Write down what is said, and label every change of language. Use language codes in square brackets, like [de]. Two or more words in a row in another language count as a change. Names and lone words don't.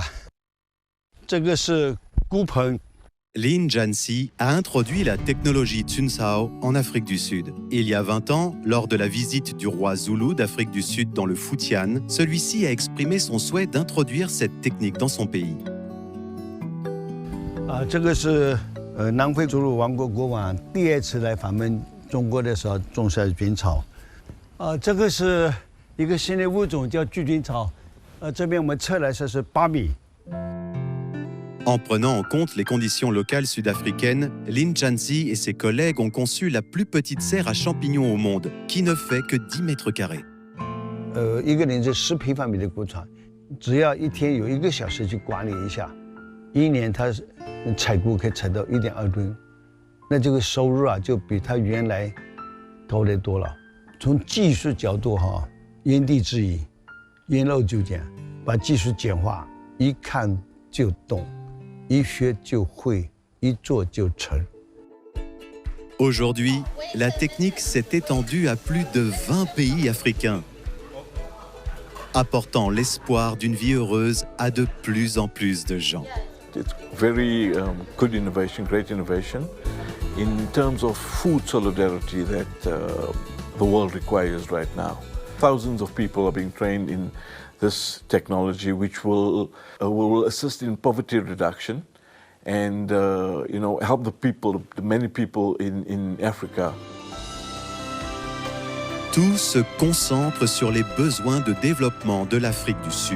[zh] 这个是菇棚。 [fr] Lin Jansi a introduit la technologie Tuncao en Afrique du Sud. Il y a 20 ans, lors de la visite du roi Zulu d'Afrique du Sud dans le Futian, celui-ci a exprimé son souhait d'introduire cette technique dans son pays. [zh] 这个是南非祖鲁王国国王第2次来访问中国的时候种下的菌草。这个是一个新的物种叫巨菌草。这边我们测来说是8米。 [fr] En prenant en compte les conditions locales sud-africaines, Lin Jansi et ses collègues ont conçu la plus petite serre à champignons au monde, qui ne fait que 10 mètres carrés. [zh] 一个人是10平方米的谷场，只要一天有1个小时去管理一下，1年他采菇可以采到1.2吨，那这个收入啊就比他原来高得多了。从技术角度因地制宜，因陋就简，把技术简化，一看就懂。一学就会，一做就成。 [fr] Aujourd'hui, la technique s'est étendue à plus de 20 pays africains, apportant l'espoir d'une vie heureuse à de plus en plus de gens. [en] It's very good innovation, great innovation, in terms of food solidarity that the world requires right now. Thousands of people are being trained in this technology, which will assist in poverty reduction and help the many people in Africa. [fr] Tout se concentre sur les besoins de développement de l'Afrique du Sud.